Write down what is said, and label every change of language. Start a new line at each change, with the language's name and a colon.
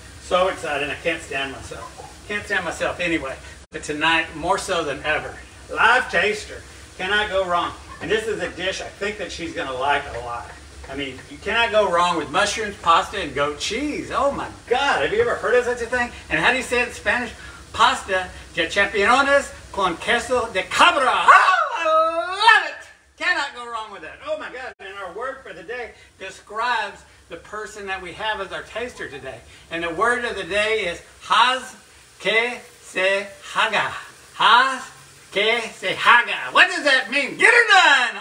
English: So excited, I can't stand myself. Can't stand myself anyway. But tonight, more so than ever, live taster, cannot go wrong. And this is a dish I think that she's going to like a lot. I mean, you cannot go wrong with mushrooms, pasta, and goat cheese. Oh my God, have you ever heard of such a thing? And how do you say it in Spanish?
Spanish: Pasta de champiñones con queso de cabra.
English: Oh, I love it! Cannot go wrong with that. Oh my God, and our word for the day describes the person that we have as our taster today. And the word of the day is
Spanish: haz que se haga. Haz que se haga.
English: What does that mean? Get it done!